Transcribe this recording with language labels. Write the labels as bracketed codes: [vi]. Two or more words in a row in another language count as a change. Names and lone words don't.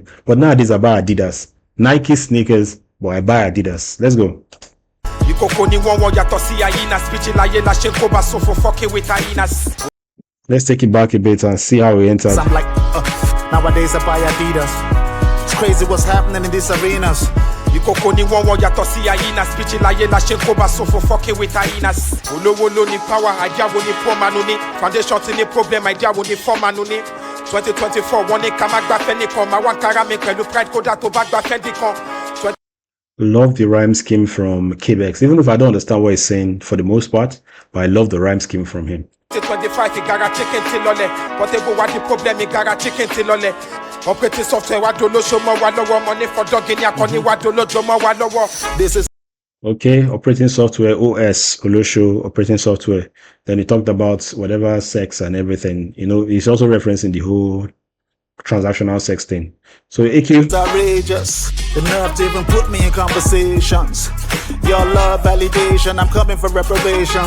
[en] But nowadays I buy Adidas. Nike sneakers, but I buy Adidas. Let's go. Let's take it back a bit and see how we enter. I'm like, nowadays I buy Adidas. It's crazy what's happening in these arenas. [yo] Ikoko ni won won yato si ayina speech láyé la ṣe ń kó bá so [en] for fucking with hyenas. [yo] Olówó ló ní power, idea wo ni [en] poor man [yo] ní. Foundation ti ní problem, idea wo ni [en] poor man [yo] ní. 2024 wọ́n ní ká má gbafẹ́ nìkan, máa wá kára mi pẹ̀lú pride kódà tó bá gbafẹ́ nìkan. [en] Love the rhyme scheme from Kabex, even if I don't understand what he's saying for the most part, but I love the rhyme scheme from him. [yo] 2025 igara chicken ti lọlẹ̀, portable wa di problem igara chicken ti lọlẹ̀. [en] Operating software [yo] wa dolóṣó mọ́ wa lọ́wọ́, [en] money for dog [yo] ní akọni wa dolójó mọ́ wa lọ́wọ́. [en] This is okay, operating software, OS, Olosho, operating software. Then he talked about whatever sex and everything. He's also referencing the whole transactional sex thing. So AQ. It's outrageous. The nerve to even put me in conversations. Your love validation, I'm coming for reparations.